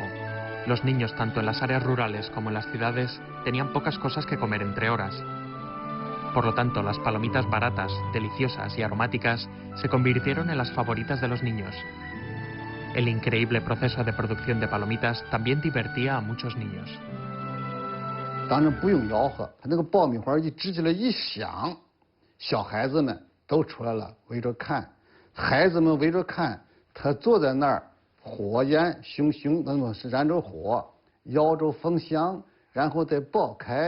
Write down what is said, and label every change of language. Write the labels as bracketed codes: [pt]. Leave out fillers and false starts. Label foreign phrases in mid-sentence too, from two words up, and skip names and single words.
[es] Los niños, tanto en las áreas rurales como en las ciudades, tenían pocas cosas que comer entre horas. Por lo tanto, las palomitas baratas, deliciosas y aromáticas se convirtieron en las favoritas de los niños. El increíble proceso de producción de palomitas también divertía a muchos niños. [zh] 当然不用吆喝，他那个爆米花一支起来一响，小孩子们都出来了，围着看。孩子们围着看，他坐在那儿，火焰熊熊，那么是燃着火，摇着风箱，然后再爆开。